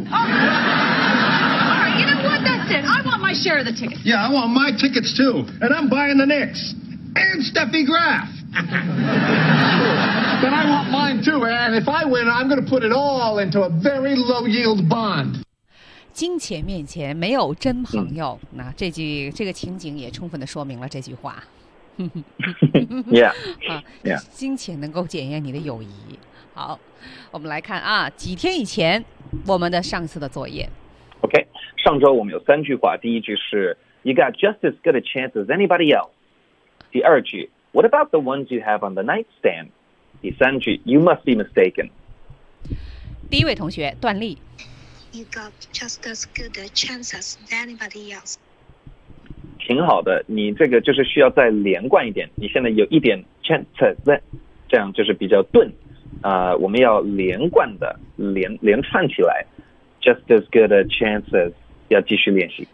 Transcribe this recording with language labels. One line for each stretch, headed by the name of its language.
English: All right, you know what? That's it. I want my share of the tickets. Yeah, I want my tickets too. And I'm buying the Knicks. And Steffi Graf. But I want mine too. And if I win, I'm going to put it all into a very low-yield bond.
Chinese: 金钱面前没有真朋友。那这个情景也充分的说明了这句话。 yeah, yeah. 金钱能够检验你的友谊。好，我们来看啊，几天以前我们的上次的作业。 OK， 上周我们有三句话。第一句是
English: You got just as good a chance as anybody else.
Chinese: 第二句
English: What about the ones you have on the nightstand?
Chinese: 第三句
English: You must be mistaken.
Chinese: 第一位同学段丽。
English: You got just as good a chance as anybody else.
Chinese: 挺好的，你这个就是需要再连贯一点，你现在有一点 chances， 这样就是比较钝我们要连贯的连串起来
English: just as good a chances
Chinese: 要继续练习，